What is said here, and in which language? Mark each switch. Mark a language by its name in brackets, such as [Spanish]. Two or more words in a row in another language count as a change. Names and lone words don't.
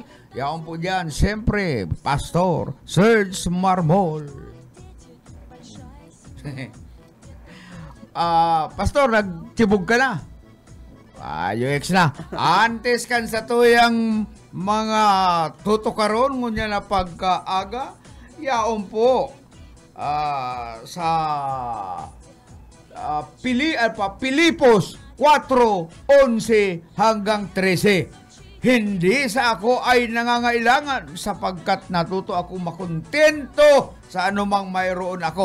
[Bikol] Yaon po dyan, siyempre, Pastor Serge Marmol. Pastor, nagtibog ka na. UX na. Antes kan sa tuyang mga tutukaron ngunya na pagkaaga, yaon po sa Pilipos 4:11 hanggang 13. [Filipino] Hindi sa ako ay nangangailangan sapagkat natuto ako makontento sa anumang mayroon ako.